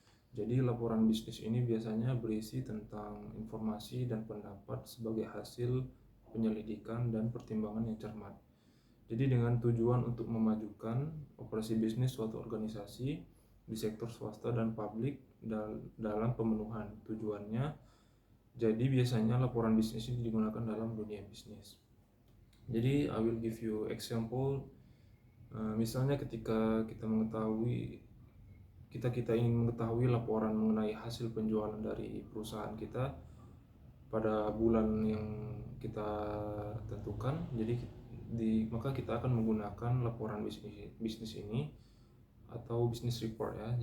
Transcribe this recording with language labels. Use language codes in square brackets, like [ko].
[id] Jadi laporan bisnis ini biasanya berisi tentang informasi dan pendapat sebagai hasil penyelidikan dan pertimbangan yang cermat. Jadi dengan tujuan untuk memajukan operasi bisnis suatu organisasi di sektor swasta dan publik dalam pemenuhan tujuannya. Jadi biasanya laporan bisnis ini digunakan dalam dunia bisnis. [en] Jadi I will give you example. [id] Misalnya ketika kita ingin mengetahui laporan mengenai hasil penjualan dari perusahaan kita pada bulan yang kita tentukan. Maka kita akan menggunakan laporan bisnis ini atau business report ya.